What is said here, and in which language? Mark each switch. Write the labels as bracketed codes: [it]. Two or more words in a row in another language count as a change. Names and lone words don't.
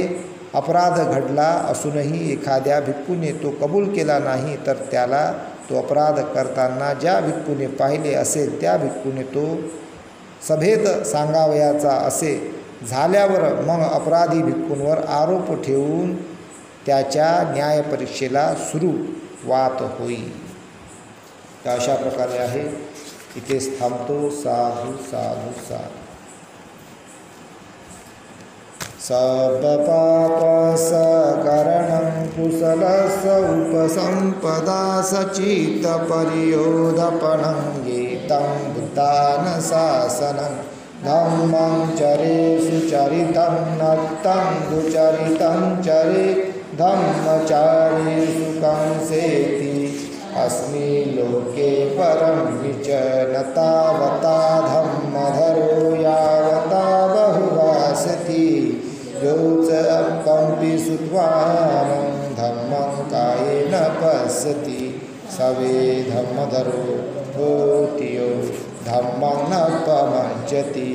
[mr] अपराध घडला असूनही एखाद्या भिक्खूने तो कबूल केला नाही तर त्याला तो अपराध करताना ज्या भिक्खूने पाहिले असेल त्या भिक्खूने तो सभेत सांगावयाचा असे झाल्यावर मग अपराधी भिक्खूंवर आरोप ठेवून त्याच्या न्यायपरीक्षेला सुरुवात होईल. तर अशा प्रकारे आहे. इथेच थांबतो. [pi] साधू साधू साधू. सबपापसकरणं कुशलस्य उपसंपदा सचित्तपर्योधपनं एतं बुद्धानुशासनं धम्मं चरे सुचरितं नक्तं दुचरितं चरे धम्मचारे सुखं सेति अस्मि लोके परं विचनतावता धम्मधरो यावता बहुवासति योच कंपि सुत्वानं धम्मं कायेन पश्यति सवे धम्मधरो होति यो धम्मं न पमज्जति.